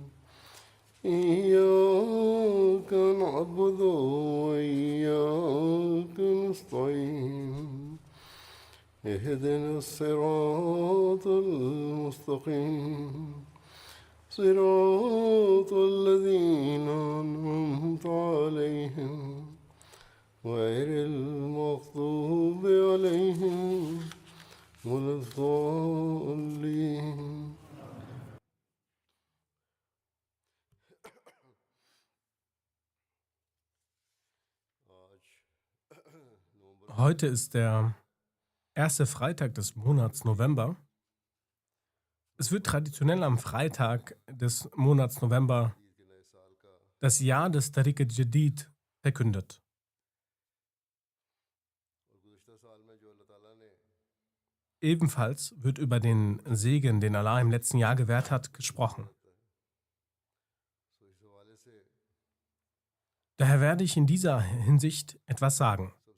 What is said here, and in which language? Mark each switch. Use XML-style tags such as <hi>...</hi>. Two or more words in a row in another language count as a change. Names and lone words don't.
<ar>إياك نعبد وإياك نستعين اهدنا الصراط المستقيم صراط الذين أنعمت عليهم غير المغضوب عليهم ولا الضالين.</ar> <de>Heute ist der erste Freitag des Monats November. Es wird traditionell am Freitag des Monats November das Jahr des Tariq al-Jadid verkündet. Ebenfalls wird über den Segen, den Allah im letzten Jahr gewährt hat, gesprochen. Daher werde ich in dieser Hinsicht etwas sagen.</de>